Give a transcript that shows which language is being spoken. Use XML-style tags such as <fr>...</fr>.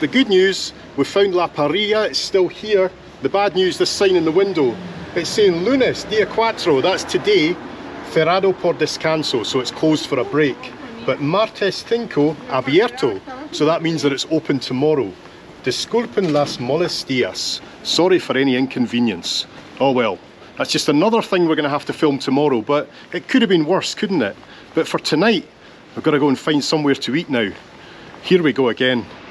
<en>The good news, we've found La Parrilla, it's still here. The bad news, this sign in the window, it's saying</en> <es>lunes, dia 4,</es> <en>that's today,</en> <es>cerrado por descanso,</es> <en>so it's closed for a break. But</en> <es>martes 5, abierto,</es> <en>so that means that it's open tomorrow.</en> <es>Disculpen las molestias.</es> <en>Sorry for any inconvenience. Oh well, that's just another thing we're going to have to film tomorrow, but it could have been worse, couldn't it? But for tonight, we've got to go and find somewhere to eat now. Here we go again.</en>